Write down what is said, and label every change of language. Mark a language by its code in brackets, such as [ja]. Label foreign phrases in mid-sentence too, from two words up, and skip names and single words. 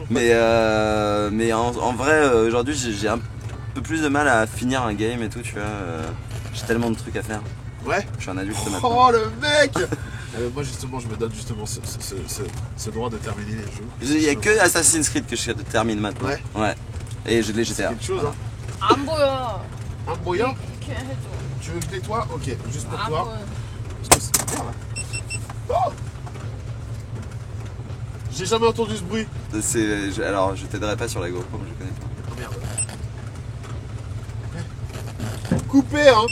[fr] mais en vrai, aujourd'hui, j'ai un peu plus de mal à finir un game et tout, tu vois. J'ai tellement de trucs à faire. Ouais. Je suis un adulte maintenant. Oh le mec. Moi justement, je me donne justement ce droit de terminer les jeux. Il y a que Assassin's Creed que je termine maintenant. Ouais. Et j'ai les C'est GTA. quelque chose, hein. [ko] 안 보여. [fr] Un brouillard. [ko] 이렇게 해줘. [fr] Tu veux que je nettoie? Ok, juste pour [ko] 안 [fr] toi. [ko] 보여. [fr] Parce que c'est- Oh. J'ai jamais entendu ce bruit. Alors, je t'aiderai pas sur la GoPro, je connais pas. Oh, merde. Coupé, hein.